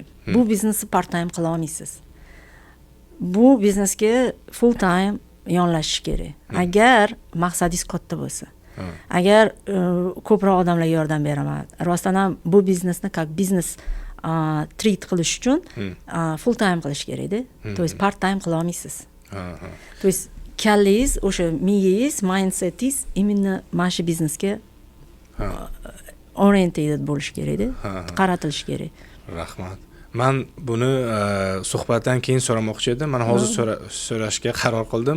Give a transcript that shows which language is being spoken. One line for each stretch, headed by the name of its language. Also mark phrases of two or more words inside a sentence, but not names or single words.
Uzbek: Bu biznesni
English: part time
Uzbek: qila olmaysiz. Bu biznesga
English: full time
Uzbek: yonlashish kerak. Agar maqsadingiz katta bo'lsa. Agar ko'proq odamlarga yordam beraman. Rostdan ham bu biznesni как biznes treat qilish uchun
English: full time
Uzbek: qilish kerak-da.
Russian: То есть
English: part time
Uzbek: qila olmaysiz.
Russian: То есть
Uzbek: kallangiz, o'sha miyangiz, mindsetingiz imенно mana shu biznesga oriented bo'lish kerak-da, qaratilish kerak. Rahmat. Men buni suhbatdan keyin so'ramoqchi edim. Men hozir so'rashga qaror qildim.